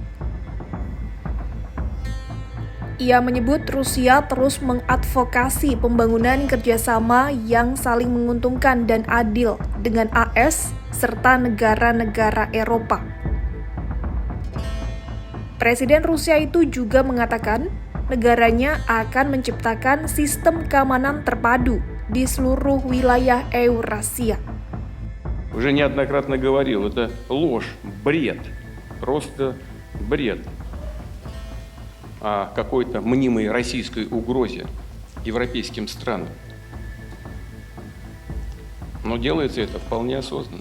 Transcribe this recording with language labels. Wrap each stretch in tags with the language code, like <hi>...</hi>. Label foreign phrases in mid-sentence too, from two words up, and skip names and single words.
<id>Ia menyebut Rusia terus mengadvokasi pembangunan kerjasama yang saling menguntungkan dan adil dengan AS serta negara-negara Eropa. Presiden Rusia itu juga mengatakan negaranya akan menciptakan sistem keamanan terpadu di seluruh wilayah Eurasia.</id> <ru>Уже неоднократно говорил, это ложь, бред, просто бред о какой-то мнимой российской угрозе европейским странам. Но делается это вполне осознанно.</ru>